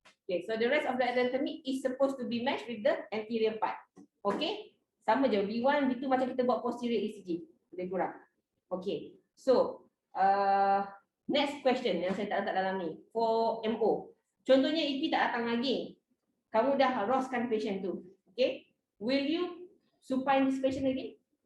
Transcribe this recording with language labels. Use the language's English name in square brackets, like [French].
[English] Okay, so the rest of the anatomy is supposed to be matched with the anterior part. [Malay] Okay, sama je, B1, B2 macam kita buat posterior ECG, lebih kurang. [English] Okay, so next question [Malay] yang saya tak letak dalam ni, [English] for MO. [Malay] Contohnya EP tak datang lagi, kamu dah ROS-kan patient tu. [English] Okay, will you supine this patient again?